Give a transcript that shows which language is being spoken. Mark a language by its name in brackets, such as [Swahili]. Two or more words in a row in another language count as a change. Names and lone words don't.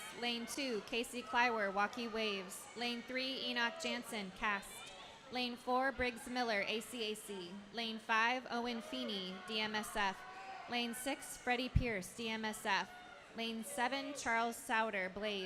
[English] Lane 2, Casey Kleiwer, Walkie Waves. Lane 3, Enoch Jansen, Cast. Lane 4, Briggs Miller, ACAC. Lane 5, Owen Feeney, DMSF. Lane 6, Freddie Pierce, DMSF. Lane 7, Charles Souter, Blaze.